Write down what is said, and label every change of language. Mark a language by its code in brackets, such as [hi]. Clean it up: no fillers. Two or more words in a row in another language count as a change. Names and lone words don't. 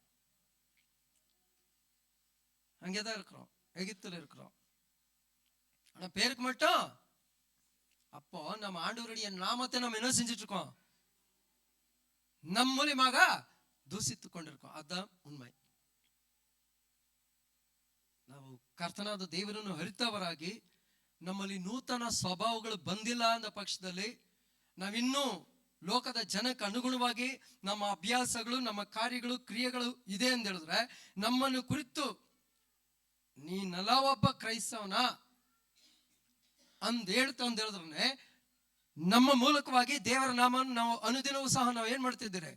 [ta] அங்கேதான் இருக்கிறோம், எகிப்துல இருக்கிறோம். ஆனா பேருக்கு மட்டும். அப்போ நம்ம ஆண்டவருடைய நாமத்தை நம்ம என்ன செஞ்சிட்டு இருக்கோம்? நம் மூலியமாக ದೂಷಿತ್ತು கொண்டிருக்கோம். அதுதான் உண்மை. [kn] ನಾವು ಕರ್ತನಾದ ದೇವರನ್ನು ಅರಿತವರಾಗಿ ನಮ್ಮಲ್ಲಿ ನೂತನ ಸ್ವಭಾವಗಳು ಬಂದಿಲ್ಲ ಅಂದ ಪಕ್ಷದಲ್ಲಿ ನಾವಿನ್ನೂ ಲೋಕದ ಜನಕ್ಕೆ ಅನುಗುಣವಾಗಿ ನಮ್ಮ ಅಭ್ಯಾಸಗಳು, ನಮ್ಮ ಕಾರ್ಯಗಳು, ಕ್ರಿಯೆಗಳು ಇದೆ ಅಂತ ಹೇಳಿದ್ರೆ ನಮ್ಮನ್ನು ಕುರಿತು ನೀನೆಲ್ಲ ಒಬ್ಬ ಕ್ರೈಸ್ತವನ ಅಂದ್ ಹೇಳಿದ್ರೆ ನಮ್ಮ ಮೂಲಕವಾಗಿ ದೇವರ ನಾಮವನ್ನು ನಾವು ಅನುದಿನವೂ ಸಹ ನಾವು ಏನ್ ಮಾಡ್ತಿದ್ದೇವೆ?